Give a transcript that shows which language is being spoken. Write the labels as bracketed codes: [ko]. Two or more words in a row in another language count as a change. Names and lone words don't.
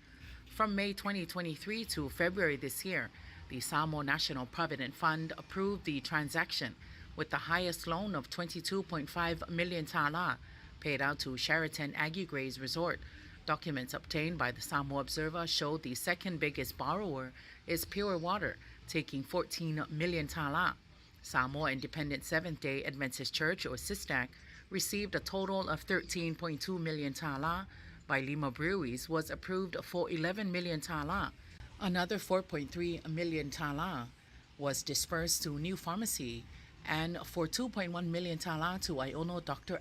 [en] From May 2023 to February this year, the Samoa National Provident Fund approved the transaction, with the highest loan of 22.5 million tala paid out to Sheraton Aggie Grays Resort. Documents obtained by the Samoa Observer showed the second biggest borrower is Pure Water, taking 14 million tala. Samoa Independent Seventh-day Adventist Church, or SISTAC, received a total of 13.2 million tala. By Lima Breweries was approved for 11 million tala. Another 4.3 million tala was dispersed to New Pharmacy, and for 2.1 million tala to Iono Dr.